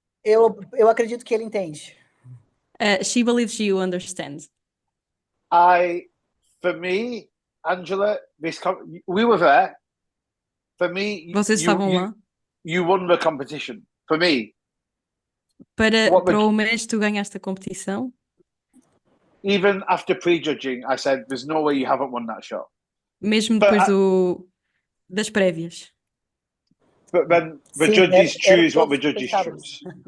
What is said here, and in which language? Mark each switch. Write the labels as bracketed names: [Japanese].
[Portuguese] Eu acredito que ele entende. [English] She believes you understand. For me, Angela, we were there. For me, [Portuguese] Vocês estavam lá? [English] You won the competition. For me. [Portuguese] Para o mês tu ganhaste a competição? [English] Even after prejudging, I said, "There's no way you haven't won that show." [Portuguese] Mesmo depois das prévias. [English] But then the judges choose what the judges choose.